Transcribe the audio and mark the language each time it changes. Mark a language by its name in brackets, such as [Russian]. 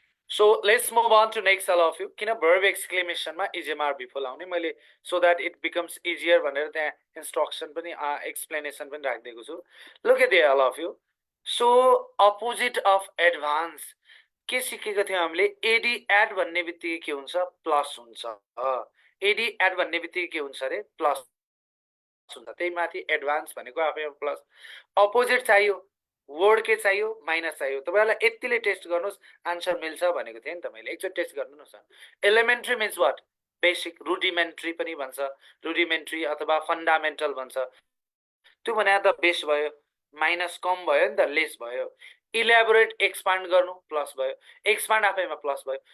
[English] So let's move on to next, all of you. किन verb exclamation मा EJMR before [Nepali] लाउने मैले, [English] so that it becomes easier [Nepali] भनेर त्यहाँ [English] instruction पनि explanation [Nepali] पनि राखिदिएको छु. [English] Look at there, all of you. [Nepali] So opposite of advance के सिकेको थियौँ हामीले? एडी एड भन्ने बित्तिकै के हुन्छ? प्लस हुन्छ। एडी एड भन्ने बित्तिकै के हुन्छ अरे? प्लस हुन्छ। त्यही माथि एडभान्स भनेको आफैमा प्लस। अपोजिट चाहियो, वर्ड के चाहियो? माइनस चाहियो। तपाईँहरूलाई यतिले टेस्ट गर्नुहोस्, आन्सर मिल्छ भनेको थिएँ नि त मैले। एकचोटि टेस्ट गर्नुहोस् न। [English] Elementary means what? [Nepali] बेसिक। रुडिमेन्ट्री पनि भन्छ, रुडिमेन्ट्री अथवा फन्डामेन्टल भन्छ। त्यो भने त बेस भयो, माइनस कम भयो नि त, लेस भयो। इलेबोरेट एक्सपान्ड गर्नु प्लस भयो, एक्सपान्ड आफैमा प्लस भयो।